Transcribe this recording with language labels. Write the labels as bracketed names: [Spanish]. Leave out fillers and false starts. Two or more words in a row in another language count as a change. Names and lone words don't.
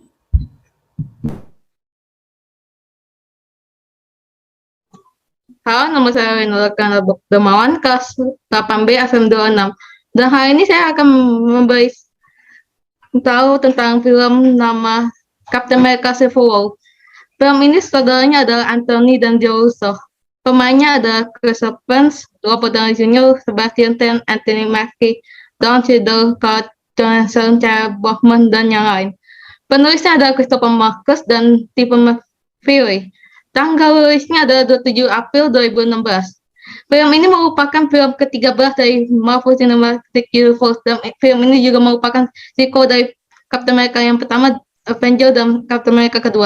[Indonesian] Halo, nama saya Winora Damawan, kelas 8B FM 26. Dan hari ini saya akan memberi tahu tentang film nama Captain America Civil War. Film ini saudaranya adalah Anthony dan Joe Russo. Pemainnya adalah Chris Evans, Robert Downey Jr., Sebastian Stan, Anthony Mackie, Don Cheadle, Scarlett Johansson, Chadwick Boseman, dan yang lain. Penulisnya adalah Christopher Marcus dan Stephen McFeely. Tanggal rilisnya adalah 27 April 2016. Film ini merupakan film ke-13 dari Marvel Cinematic Universe, dan film ini juga merupakan sequel dari Captain America yang pertama, Avenger, dan Captain America kedua.